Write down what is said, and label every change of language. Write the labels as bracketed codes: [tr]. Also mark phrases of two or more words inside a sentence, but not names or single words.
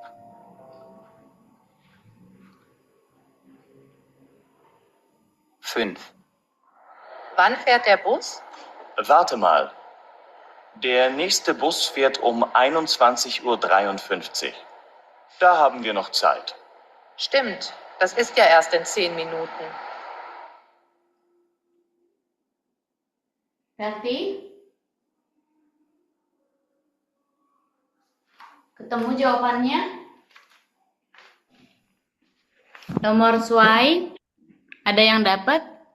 [de] 5. Wann fährt der Bus? Warte mal. Der nächste Bus fährt um 21:53 Uhr. Da haben wir noch Zeit. Stimmt. Das ist ja erst in 10 Minuten. [id] Berarti ketemu jawabannya. Nomor Suai, ada yang dapat?